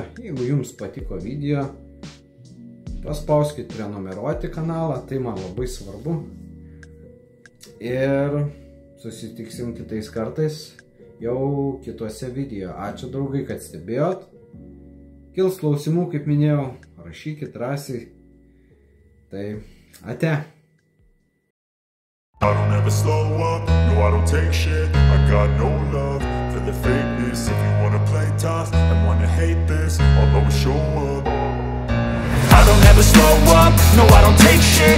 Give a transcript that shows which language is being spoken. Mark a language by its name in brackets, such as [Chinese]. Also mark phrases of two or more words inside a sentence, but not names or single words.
[Lithuanian] Jeigu jums patiko video, paspauskit prenumeruoti kanalą, tai man labai svarbu. Ir susitiksim kitais kartais. jau kitose video. Ačiū draugai, kad stebėjot. Kils klausimų, kaip minėjau, rašykit drąsiai. Tai ate. [English] I don't ever slow up, no I don't take shit. I got no love for the fakeness. If you wanna play tough and wanna hate this, I'll always show up. I don't ever slow up, no I don't take shit.